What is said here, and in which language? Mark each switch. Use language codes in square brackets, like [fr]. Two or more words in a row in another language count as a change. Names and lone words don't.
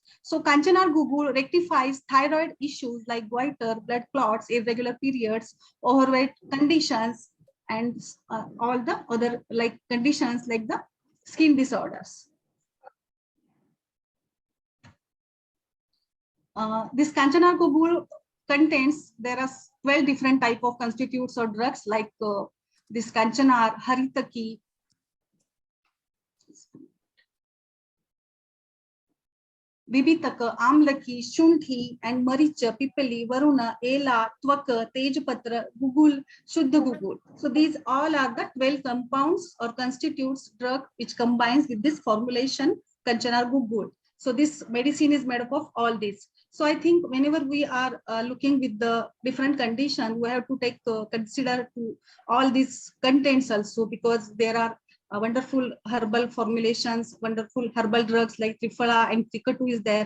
[en] So Kanchanar Guggul rectifies thyroid issues like goiter, blood clots, irregular periods, overweight conditions, and all the other conditions like the skin disorders. This Kanchanar Guggul contains, there are 12 different type of constitutes or drugs like this Kanchanar, Haritaki, Vipaka, Amlaki, Shunthi, and Maricha, Pipali, Varuna, Ela, Twaka, Tejpatra, Guggul, Shuddha Guggul. So these all are the 12 compounds or constitutes drug which combines with this formulation Kanchanar Guggul. So this medicine is made up of all this. So I think whenever we are looking with the different conditions, we have to take consider to all these contents also, because there are wonderful herbal formulations, wonderful herbal drugs like Triphala and Katu is there.